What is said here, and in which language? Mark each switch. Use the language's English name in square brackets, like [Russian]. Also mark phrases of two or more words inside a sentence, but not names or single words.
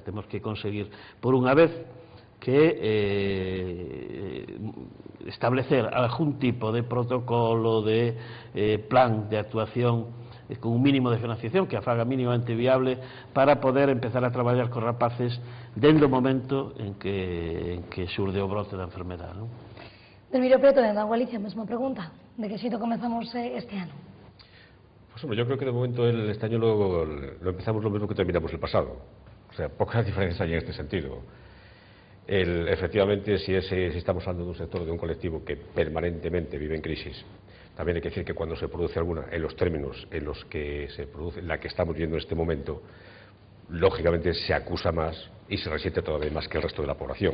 [Galician] Temos que conseguir, por unha vez, que establecer algún tipo de protocolo, de plan de actuación con un mínimo de financiación que a faga mínimamente viable para poder empezar a traballar con rapaces dende o momento en que xurde o brote da enfermedade, non? Delmiro Prieto, de Galicia, mesma pregunta. De que xeito comezamos este ano? [Spanish] Pues hombre, yo creo que de momento este año lo empezamos lo mismo que terminamos el pasado. O sea, pocas diferencias hay en este sentido. Efectivamente, si estamos hablando de un sector, de un colectivo que permanentemente vive en crisis, también hay que decir que cuando se produce alguna, en los términos en los que se produce, la que estamos viendo en este momento, lógicamente se acusa más y se resiente todavía más que el resto de la población.